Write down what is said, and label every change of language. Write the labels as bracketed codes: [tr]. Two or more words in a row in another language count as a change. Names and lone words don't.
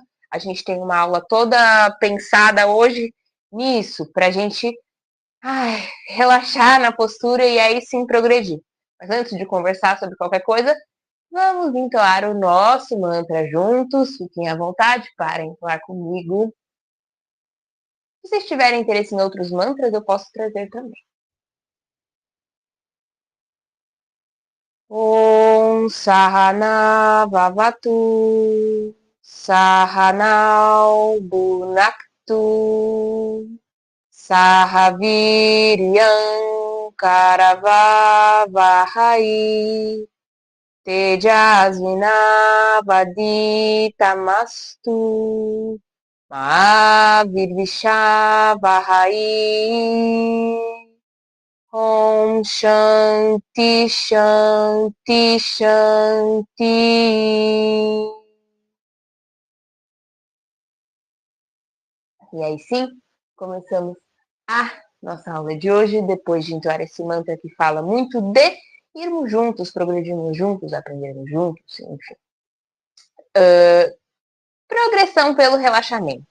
[pt] A gente tem uma aula toda pensada hoje nisso, para a gente relaxar na postura e aí sim progredir. Mas antes de conversar sobre qualquer coisa, vamos entoar o nosso mantra juntos. Fiquem à vontade para entoar comigo. Se vocês tiverem interesse em outros mantras, eu posso trazer também. [sa] ॐ सहना ववतु सहनौ बुनक्तु सहवीर्यम् करवावहै तेजस्विनावदितमस्तु महाविर्विशावहै. ॐ शान्ति शान्ति शान्ति. [pt] E aí sim, começamos a nossa aula de hoje, depois de entoar esse mantra que fala muito de irmos juntos, progredirmos juntos, aprendermos juntos, enfim. Progressão pelo relaxamento.